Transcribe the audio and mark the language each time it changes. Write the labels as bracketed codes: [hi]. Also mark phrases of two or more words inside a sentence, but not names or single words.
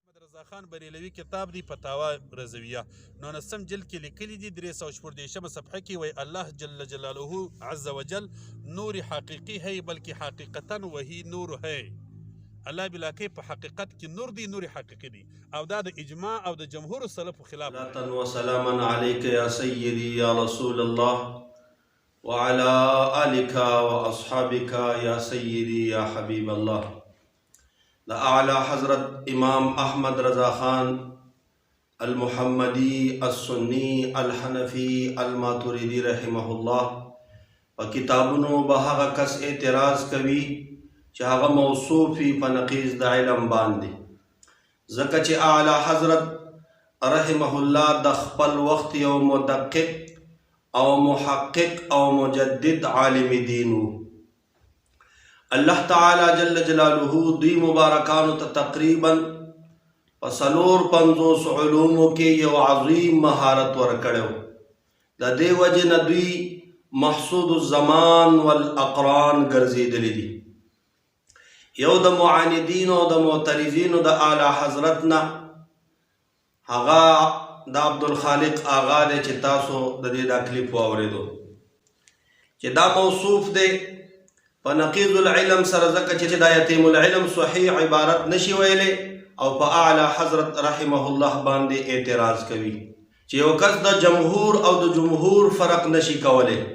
[ps] خان بریلوي کتاب دی فتاوا رضویه 19 جلد کې لیکلي دي 314 صفحه کې [ur] وی الله جل جلاله عز وجل نور حقیقی ہے بلکہ حقیقتا وہی نور ہے. [ps] الله بلا کې په حقیقت کې نور دی، نور حقیقی دی، او دا د اجماع او د جمهور سلف خلاف. [ar] صلاة وسلاما عليك يا سيدي يا رسول الله وعلى آلك وأصحابك يا سيدي يا حبيب الله. [ps] دا اعلی حضرت امام احمد رضا خان المحمدی السنی الحنفی الماتوریدی [ar] رحمه الله [ps] په کتابونو به هغه کس اعتراض کوي چې هغه موصوف وي په نقیض د علم باندې، ځکه چې اعلی حضرت [ar] رحمه الله [ps] د خپل وخت یو مدقق او محقق او مجدد عالم دین و. اللہ تعالی جل جلالہ دوی مبارکانو ته تقریبا په 450 علومو کې یو عظیم مهارت ورکړو. د دې وجې نه دوی [ar] محسود الزمان والاقران [ps] ګرځېدلي دي. یو د معاندینو او د معترضینو د اعلی حضرت نه هغه د عبدالخالق آغا دی چې تاسو د دې دا کلیپ واورېدو چې دا موصوف دی په نقیض العلم سره، ځکه چې د یتیم العلم صحیح عبارت نشي ویلی او په اعلی حضرت [ar] رحمه الله [ps] باندې اعتراض کوي چې یو کس د جمهور او د جمهور فرق نشي کولی،